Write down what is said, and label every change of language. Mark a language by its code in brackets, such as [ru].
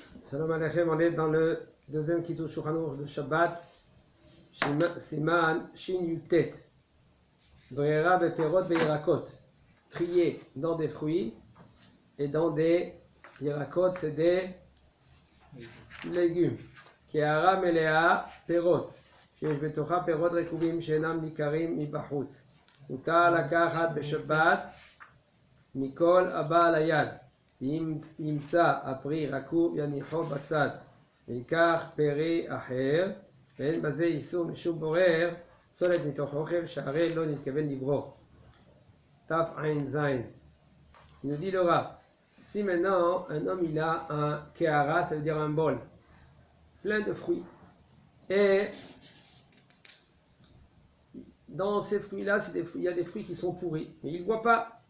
[fr] Shalom Aleichem, on est dans le deuxième Kitou Shulchan Aruch de Shabbat, Siman Shin Yutet. [he] Brera beperot beyirakot. [fr] Trier dans des fruits et dans des yirakot, c'est des légumes. [he] Keara melea perot. שיש בתוכה פירות רקובים שאינם ניכרים מבחוץ. מותר לקחת בשבת מכל הבא על היד. אם ימצא הפרי רקוב יניחו בצד. ויקח פרי אחר, ואין בזה איסור משום בורר, פסולת מתוך אוכל שהרי לא נתכוון לברור. תע"ז. [fr] Il nous dit le Rav, si maintenant un homme il a un kehara, ça veut dire un bol, plein de fruits, et dans ces fruits-là, il y a des fruits qui sont pourris, mais il ne voit pas.